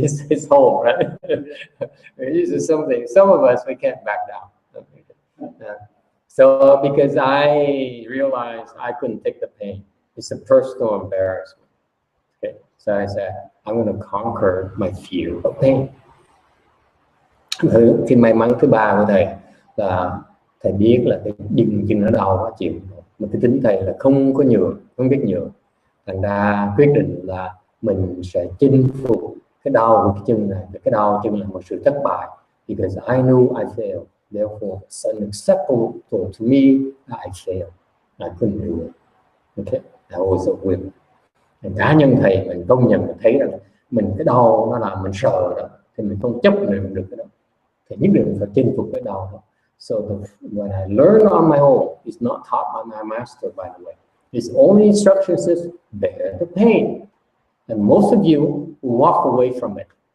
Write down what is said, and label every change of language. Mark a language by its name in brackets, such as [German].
[English] It's home, right? This is something. Some of us, we can't back down. So because I realized I couldn't take the pain, it's a personal embarrassment. Okay, so I said, I'm going to conquer my fear of pain. [Vietnamese] Cái may mắn thứ ba của thầy là thầy biết là cái chân nó đau quá chịu, mà cái tính thầy là không có nhường, không biết nhường, thành ra quyết định là mình sẽ chinh phục cái đau của cái chân này. Cái đau chân là một sự thất bại, [English] because I knew I failed. Therefore, it's unacceptable to me that I failed. I couldn't do it. Okay, that was a win. [Vietnamese] Cá nhân thầy mình công nhận, mình thấy rằng mình cái đau nó làm mình sợ đó, thì mình không chấp nhận được cái đó. Thì nhất định phải chinh phục cái đau đó. [English] So when I learn on my own, it's not taught by my master, by the way. His only instruction says, bear the pain. And most of you walk away from it.